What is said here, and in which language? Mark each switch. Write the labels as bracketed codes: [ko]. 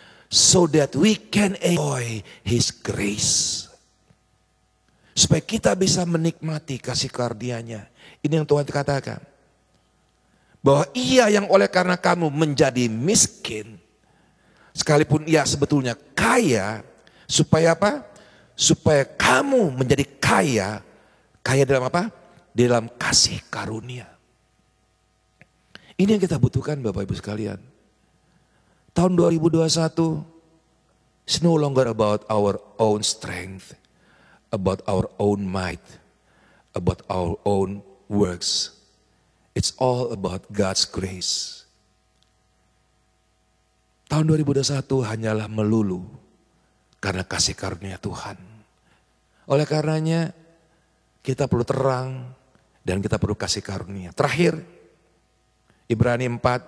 [en] So that we can enjoy His grace. [id] Supaya kita bisa menikmati kasih karunia-Nya. Ini yang Tuhan katakan. Bahwa Ia yang oleh karena kamu menjadi miskin, sekalipun Ia sebetulnya kaya, supaya apa? Supaya kamu menjadi kaya. Kaya dalam apa? Dalam kasih karunia. Ini yang kita butuhkan Bapak Ibu sekalian. [en] Tahun 2021, it's no longer about our own strength, about our own might, about our own works. It's all about God's grace. [id] Tahun 2021 hanyalah melulu karena kasih karunia Tuhan. Oleh karenanya kita perlu terang dan kita perlu kasih karunia. Terakhir, Ibrani 4.